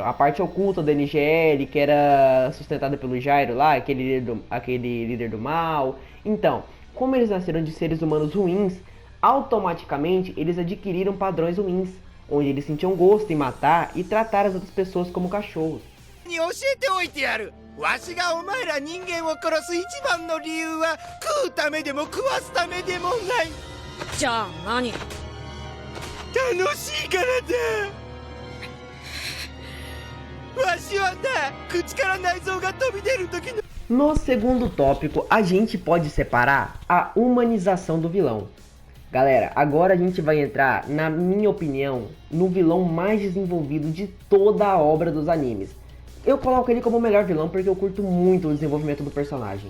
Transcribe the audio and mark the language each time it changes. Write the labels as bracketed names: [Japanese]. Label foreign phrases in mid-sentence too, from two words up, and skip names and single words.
[Portuguese] A parte oculta da NGL, que era sustentada pelo Gyro lá, aquele líder do mal. Então, como eles nasceram de seres humanos ruins, automaticamente eles adquiriram padrões ruins, onde eles sentiam gosto em matar e tratar as outras pessoas como cachorros. [Japanese] に教えておいてやる。わしがお前ら人間を殺す一番の理由は食うためでも食わすためでもない。じゃあ何？楽しいからだ。わしはな、口から内臓が飛び出る時の [Portuguese] No segundo tópico, a gente pode separar a humanização do vilão. Galera, agora a gente vai entrar, na minha opinião, no vilão mais desenvolvido de toda a obra dos animes. Eu coloco ele como o melhor vilão porque eu curto muito o desenvolvimento do personagem.